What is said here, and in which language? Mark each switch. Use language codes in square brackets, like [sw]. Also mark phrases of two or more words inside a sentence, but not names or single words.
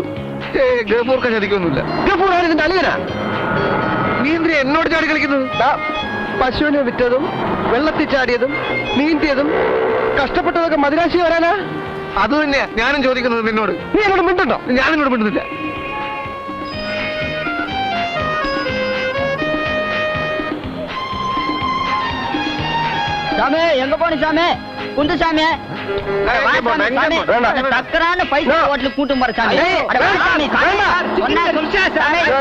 [ml] ഗഫൂർക്ക് ചതിക്കൊന്നുമില്ല. ഗഫൂർ ആണ് ഇതിന്റെ അളിയനാ. നീ എന്തിനാ എന്നോട് ചാടി കളിക്കുന്നത്? പശുവിനെ വിറ്റതും വെള്ളത്തിൽ ചാടിയതും നീന്തിയതും കഷ്ടപ്പെട്ടതൊക്കെ മദിരാശി വരാനാ? അത് തന്നെയാ ഞാനും ചോദിക്കുന്നത് നിന്നോട്. നീ എന്നോട് മിണ്ടുണ്ടോ? ഞാൻ നിന്നോട് മിണ്ടുന്നില്ല. [ta] சாமி எங்க போன சாமி? குண்டு சாமி டக்கரான பைசா ஹோட்டலுக்கு கூட்டு போற சாமி. சொன்னா சொல்லிச்சா சாமி?